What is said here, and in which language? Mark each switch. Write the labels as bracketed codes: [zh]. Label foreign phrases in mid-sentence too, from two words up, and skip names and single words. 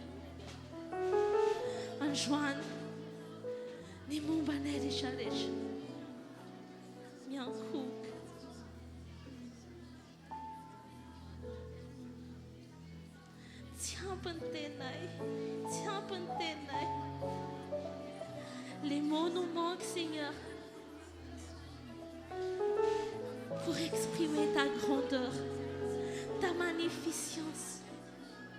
[mg] Androany ny mombanay rehetrarehetra miankohaka. Tsy ampy ny tenay, tsy ampy ny tenay. [fr] Les mots nous manquent, Seigneur, pour exprimer ta grandeur, ta magnificence.